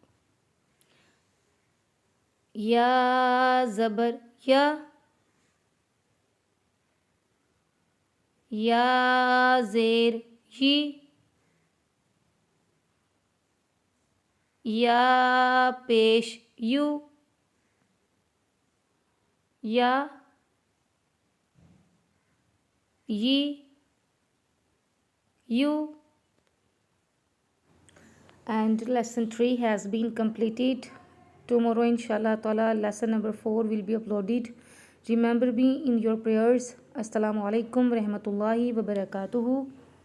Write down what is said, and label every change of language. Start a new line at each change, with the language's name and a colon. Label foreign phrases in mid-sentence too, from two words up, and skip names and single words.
English: Ya zabar ya zer yi, ya pesh you, ya, yi, you. And lesson 3 has been completed. Tomorrow
Arabic: إن شاء الله تعالى
English: lesson number 4 will be uploaded. Remember me in your prayers.
Arabic: السلام عليكم ورحمة الله وبركاته.